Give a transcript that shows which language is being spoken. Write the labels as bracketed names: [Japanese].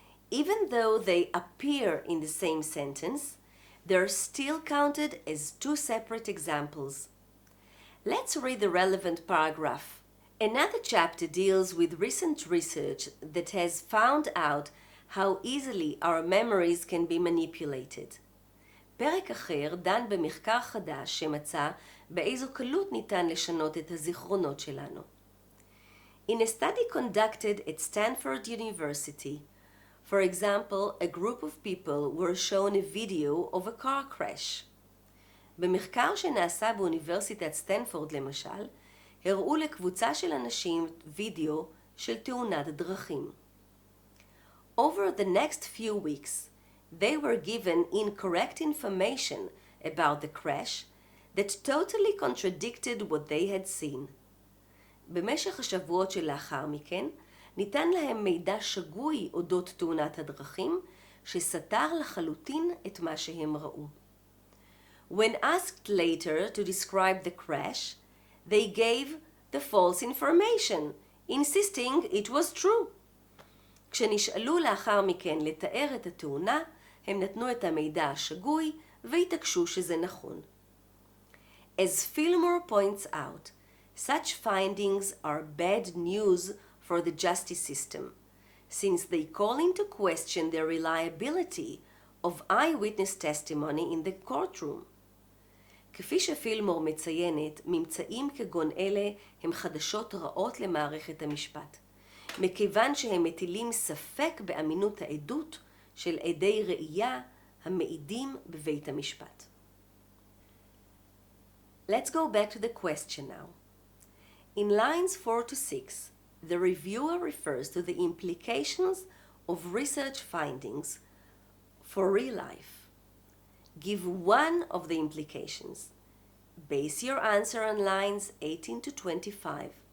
[English] Even though they appear in the same sentence, they're still counted as 2 separate examples. Let's read the relevant paragraph. Another chapter deals with recent research that has found out how easily our memories can be manipulated. [Hebrew] פרק אחר דן במחקר חדש שמצא באיזו קלות ניתן לשנות את הזיכרונות שלנו. [English] In a study conducted at Stanford University, for example, a group of people were shown a video of a car crash. [Hebrew] במחקר שנעשה באוניברסיטת סטנפורד למשל, הראו לקבוצה של אנשים וידאו של תאונת דרכים. [English] Over the next few weeks, they were given incorrect information about the crash that totally contradicted what they had seen. [Hebrew] במשך השבועות שלאחר מכן, ניתן להם מידע שגוי אודות תאונת הדרכים, שסתר לחלוטין את מה שהם ראו. [English] When asked later to describe the crash, they gave the false information, insisting it was true. [Hebrew] כשנשאלו לאחר מכן לתאר את התאונה, הם נתנו את המידע השגוי והתעקשו שזה נכון. [English] As Fillmore points out, such findings are bad news for the justice system, since they call into question the reliability of eyewitness testimony in the courtroom. [Hebrew] כפי שפילמור מציינת, ממצאים כגון אלה הם חדשות רעות למערכת המשפט, מכיוון שהם מטילים ספק באמינות העדות של עדי ראייה המעידים בבית המשפט. [English] Let's go back to the question now. In lines 4 to 6, the reviewer refers to the implications of research findings for real life. Give one of the implications. Base your answer on lines 18 to 25.